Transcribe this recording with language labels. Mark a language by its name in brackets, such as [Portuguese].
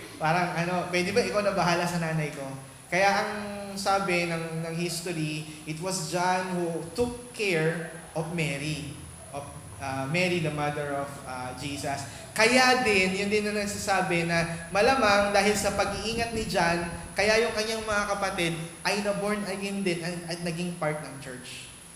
[Filipino] Parang pwede ba ikaw na bahala sa nanay ko? Kaya ang sabi ng [English] history, it was John who took care of Mary. Mary, the mother of Jesus. [Filipino] Kaya yun din na nagsasabi na malamang dahil sa pag-iingat ni John, kaya yung kanyang mga kapatid ay na-born again din at naging part ng church.